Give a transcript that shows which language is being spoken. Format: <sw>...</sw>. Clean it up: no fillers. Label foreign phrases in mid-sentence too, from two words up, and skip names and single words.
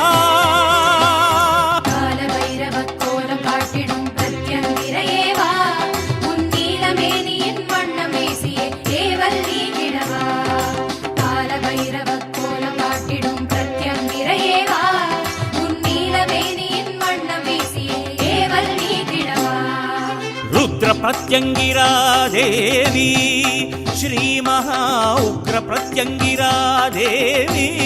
<ta>கால பைரவ கோலம் காட்டிடும் பிரத்யங்கிரையே வா உன் நீலமேனியின் வண்ணம் வீசியே ஏவல் நீ கிழவா கால பைரவ கோலம் காட்டிடும் பிரத்யங்கிரையே வா உன் நீலமேனியின் வண்ணம் வீசியே ஏவல் நீ கிழவா</ta> <sa>रुद्र प्रत्यंगिरा देवी श्री महा उग्र प्रत्यंगिरा देवी</sa>